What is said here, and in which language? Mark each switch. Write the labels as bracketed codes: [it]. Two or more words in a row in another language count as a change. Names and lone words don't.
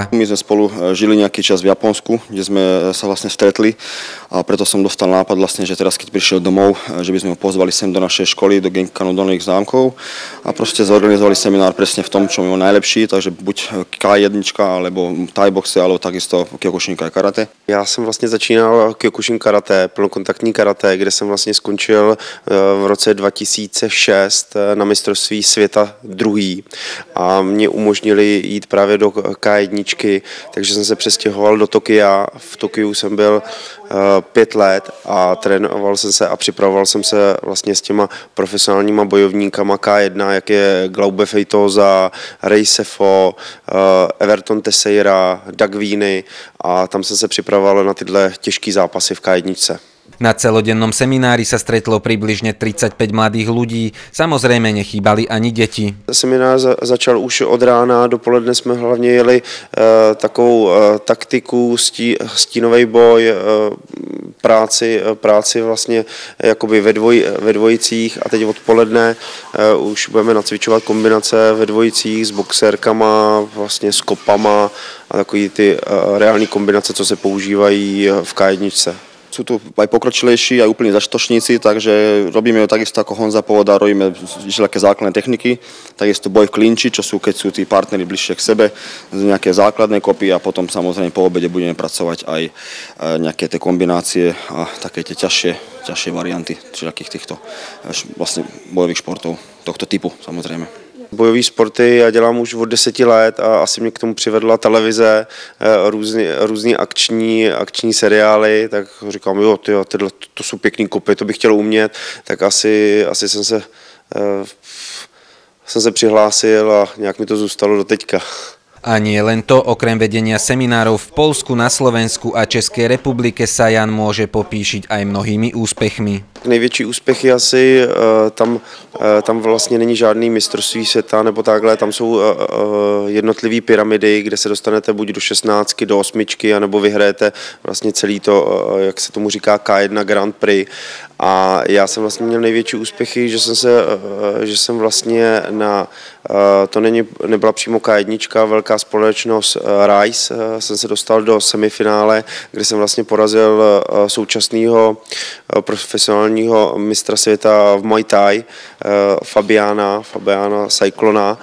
[sk] My sme spolu žili nejaký čas v Japonsku, kde sme sa vlastne stretli a preto som dostal nápad vlastne, že teraz keď prišiel domov, že by sme ho pozvali sem do našej školy, do Genkanu Dolných Zámkov a proste zorganizovali seminár presne v tom, čo je najlepší, takže buď K1 alebo Thai boxe, alebo takisto Kyokushin karate. [cs] Já jsem vlastně začínal Kyokushin karate, plnokontaktní karate, kde jsem vlastně skončil v roce 2006 na mistrovství světa druhý a mě umožnili jít právě do K1, takže jsem se přestěhoval do Tokia. V Tokiu jsem byl 5 let a trénoval jsem se a připravoval jsem se vlastně s těma profesionálníma bojovníkama K1, jak je Glaube Feitosa, Ray Sefo, Everton Teixeira, Doug Weeny a tam jsem se připravoval na tyhle těžké zápasy v K1. [sk] Na celodennom seminári sa stretlo približne 35 mladých ľudí. Samozrejme nechýbali ani deti. [cs] Seminář začal už od rána, dopoledne jsme hlavně jeli takovou taktiku, stínový boj, práci vlastně jakoby ve dvojicích a teď odpoledne už budeme nacvičovat kombinace ve dvojicích s boxerkama, vlastně s kopama a takový ty reální kombinace, co se používají v K1. [sk] Sú tu aj pokročilejší, aj úplní zaštočníci, takže robíme takisto ako Honza povedal, robíme všelijaké základné techniky, takisto boj v klinči, čo sú, keď sú tí partneri bližšie k sebe, nejaké základné kopy a potom samozrejme po obede budeme pracovať aj nejaké tie kombinácie a také tie ťažšie varianty všelijakých týchto vlastne bojových športov tohto typu samozrejme. [cs] Bojové sporty já dělám už od 10 let a asi mě k tomu přivedla televize, různý akční seriály, tak říkám, jo, to jsou pěkný kopy, to bych chtěl umět, tak asi jsem se přihlásil a nějak mi to zůstalo do teďka. [sk] A nie len to, okrem vedenia seminárov v Poľsku, na Slovensku a Českej republike sa Jan môže popíšiť aj mnohými úspechmi. [cs] Největší úspěch je asi, tam vlastně není žádný mistrovství světa nebo takhle, tam jsou jednotlivé pyramidy, kde se dostanete buď do 16, do 8, anebo vyhrajete vlastně celý to, jak se tomu říká, K1 Grand Prix. A já jsem vlastně měl největší úspěchy, že jsem vlastně to nebyla přímo K1, velká společnost Rise, jsem se dostal do semifinále, kde jsem vlastně porazil současného profesionálního mistra světa v Muay Thai, Fabiana Cyclona.